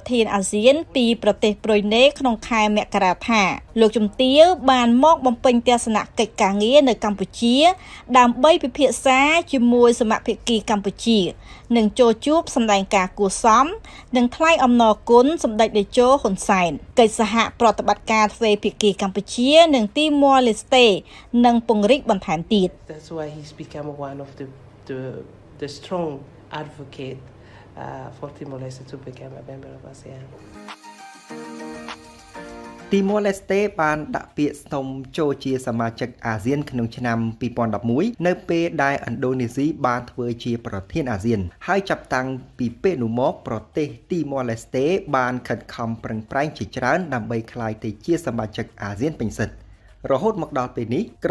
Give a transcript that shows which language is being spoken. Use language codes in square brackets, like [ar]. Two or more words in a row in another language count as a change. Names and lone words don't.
[km] ធានអាស៊ានពីប្រទេសប្រុយណេក្នុងខែមករាថាលោកជំទាវបានមកបំពេញទស្សនកិច្ចការងារនៅកម្ពុជាដើម្បីពិភាក្សាជាមួយសមាភិកីកម្ពុជានិងចូលជួបសម្ដែងការគួរសមនិងថ្លែងអំណរគុណសម្ដេចតេជោហ៊ុនសែនកិច្ចសហប្រតិបត្តិការទ្វេភាគីកម្ពុជានិងទីម៉ូឡេស្តេនឹងពង្រីកបន្ថែមទៀត [en] That's why he's become one of the strong advocate for Timor-Leste to become a member of ASEAN [km] ទីម៉ូឡេស្តេបានដាក់ពាក្យស្នើចូលជាសមាជិកអាស៊ានក្នុងឆ្នាំ2011នៅពេលដែលឥណ្ឌូនេស៊ីបានធ្វើជាប្រធានអាស៊ានហើយចាប់តាំងពីពេលនោះមកប្រ ទេសទីម៉ូឡេស្តេបានខិតខំប្រឹងប្រែងជាច្រើនដើម្បីក្លាយទៅជាសមាជិកអាស៊ានពេញសិទ្ធិរហូតមកដល់ពេលនេះក្រុ